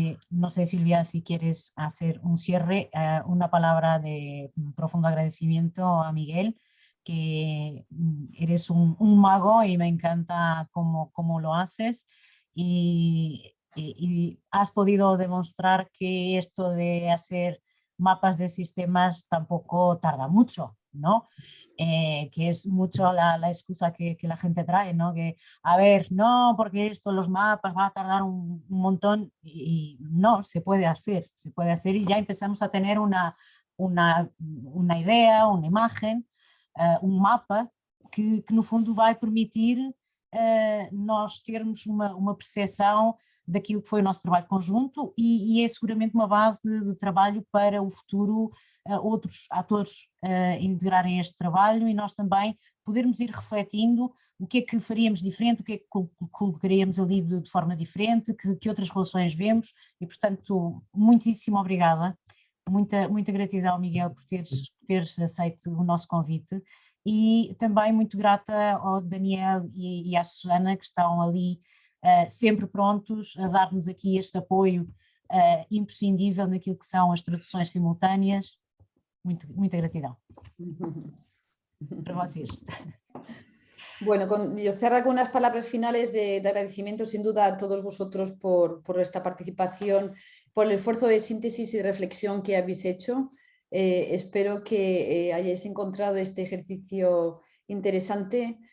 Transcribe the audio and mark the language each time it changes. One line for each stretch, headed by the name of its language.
Spanish: No sé, Silvia, si quieres hacer un cierre, una palabra de profundo agradecimiento a Miguel, que eres un mago y me encanta cómo lo haces, y has podido demostrar que esto de hacer mapas de sistemas tampoco tarda mucho, ¿no? Que es mucho la excusa que la gente trae, ¿no? Que, a ver, no, porque esto, los mapas, va a tardar un montón, y no, se puede hacer y ya empezamos a tener una idea, una imagen, um mapa que no fundo vai permitir
Portuguese: nós termos uma percepção daquilo que foi o nosso trabalho conjunto, e é seguramente uma base de trabalho para o futuro, outros atores integrarem este trabalho e nós também podermos ir refletindo o que é que faríamos diferente, o que é que colocaríamos ali de forma diferente, que outras relações vemos, e portanto muitíssimo obrigada, muita gratidão, Miguel, por teres aceito o nosso convite, e também muito grata ao Daniel e à Susana, que estão ali sempre prontos a dar-nos aqui este apoio imprescindível naquilo que são as traduções simultâneas. Muita gratidão para vocês.
Spanish: Bueno, yo cerro con unas palabras finales de agradecimiento sin duda a todos vosotros por esta participación, por el esfuerzo de síntesis y reflexión que habéis hecho. Espero que hayáis encontrado este ejercicio interesante.